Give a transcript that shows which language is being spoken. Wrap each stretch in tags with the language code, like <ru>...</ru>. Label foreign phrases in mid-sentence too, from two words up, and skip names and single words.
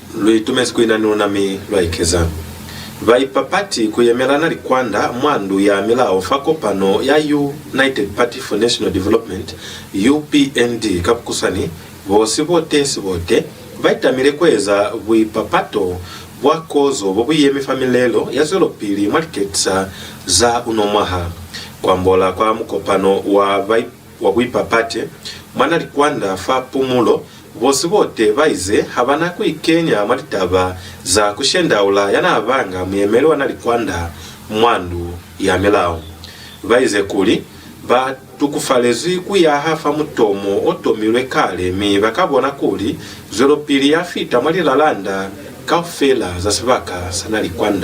<loz>luitumezi kuinanunami lwaikeza vaipapati kuyemelana likwanda mwandu ya milawo fakopano ya United Party for National Development UPND kapukusani vosi vote vaitamile kweza vuipapato bwakozo bobuyemi familelo ya zolopili mwaliketsa za unomwaha kwambola kwa mukopano wa vuipapate mwana likwanda fa pumulo vosi vote vaize havana kuikenya mwalitava za kushendaula yana avanga muyemele wana likwanda mwandu ya milawo vaize kuli batukufalezi kuyahafa mutomo otomilwe kale mi vakabona kuli zolopili yafita mwalilalanda kaufela za sivaka sana likwanda</loz>